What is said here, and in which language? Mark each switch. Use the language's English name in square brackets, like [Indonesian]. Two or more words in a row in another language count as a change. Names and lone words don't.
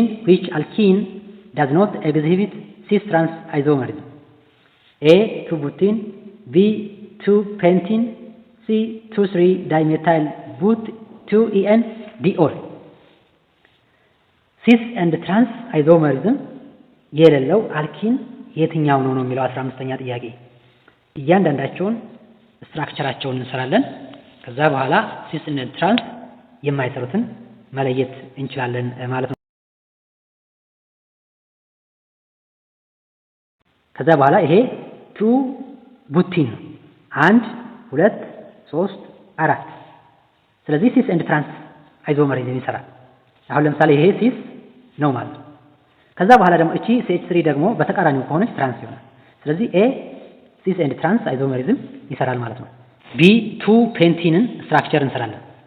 [English] Which alkene does not exhibit cis trans isomerism? A. 2-butene, B. 2-pentene, C. 2,3-dimethyl but 2-en, D. all. cis and trans isomerism [Amharic] የሌለው አልኪን የትኛው ነው የሚለው 15ኛ ጥያቄ። እያንዳንዳቸውን ስትራክቸራቸውን እንሰራለን። ከዛ በኋላ [English] cis and trans [Amharic] የማይሰሩትን መለየት እንችላለን ማለት ነው። ከዛ በኋላ ይሄ 2-ቡቲን 1 2 3 4። ስለዚህ [English] cis and trans isomerism [Amharic] ይሰራል። አሁን ለምሳሌ ይሄ ሲስ ነው ማለት ነው። ከዛ በኋላ ደግሞ እቺ CH3 ደግሞ በተቃራኒው ከሆነች ትራንስ ይሆናል። ስለዚህ ኤ [English] cis and trans isomerism [Amharic] ይሰራል ማለት ነው። ቢ 2-ፔንቲንን ስትራክቸር እንሰራለን።